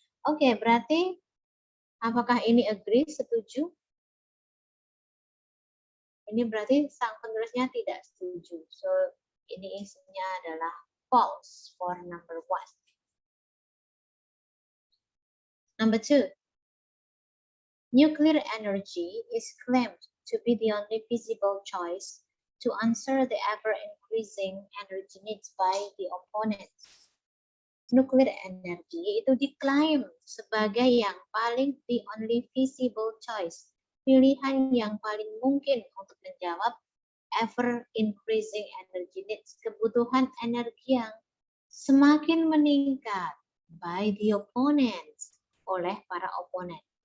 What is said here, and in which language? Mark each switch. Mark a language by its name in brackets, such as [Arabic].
[Indonesian] Oke, berarti apakah ini agree, setuju? Ini berarti sang penulisnya tidak setuju. So, ini isinya adalah [English] false for number 1. Number 2. Nuclear energy is claimed to be the only feasible choice to answer the ever-increasing energy needs by the opponents. [Indonesian] Nuklir energi itu diklaim sebagai yang paling [English] the only feasible choice, [Indonesian] pilihan yang paling mungkin untuk menjawab [English] ever-increasing energy needs, [Indonesian] kebutuhan energi yang semakin meningkat [English] by the opponents, [Indonesian] oleh para oponen.